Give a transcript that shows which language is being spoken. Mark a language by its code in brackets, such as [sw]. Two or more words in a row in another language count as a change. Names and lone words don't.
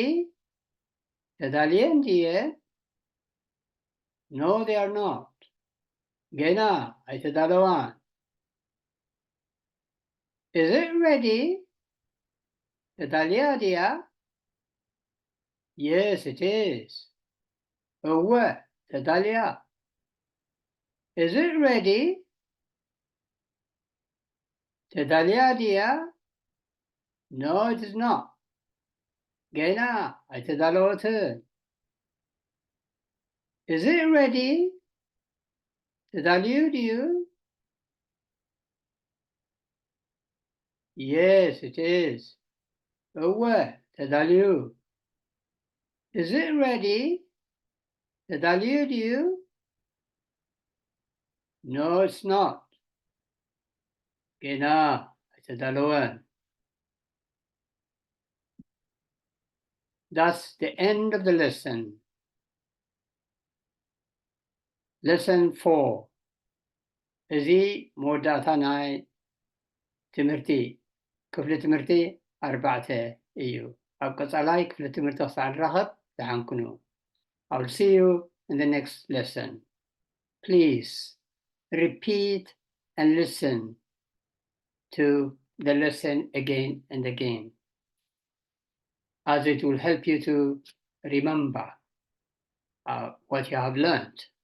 [ti] ተዳልየን ድየን? [en] No, they are not. [ti] ገና አይተዳለዋን. [en] Is it ready? [ti] ተዳልያ ድያ? [en] Yes, it is. ተዳልያ. Is it ready? [ti] ተዳልያ ድያ? [en] No, it is not. [ti] ገና አይተዳለወትን. [en] Is it ready? [ti] ተዳልዩ ድዩ? [en] Yes, it is. ተዳልዩ. Is it ready? [ti] ተዳልዩ ድዩ? [en] No, it's not. [ti] ገና አይተዳለወን. [en] That's the end of the lesson. Lesson 4. [ti] እዚ መወዳእታ ናይ ትምህርቲ ክፍሊ ትምህርቲ 4 እዩ። ኣብ ቀጻላይ ክፍሊ ትምህርቲ ክሳዕ ንራኸብ ተሓንኩኑ. [en] I will see you in the next lesson. Please repeat and listen to the lesson again and again, as it will help you to remember what you have learned.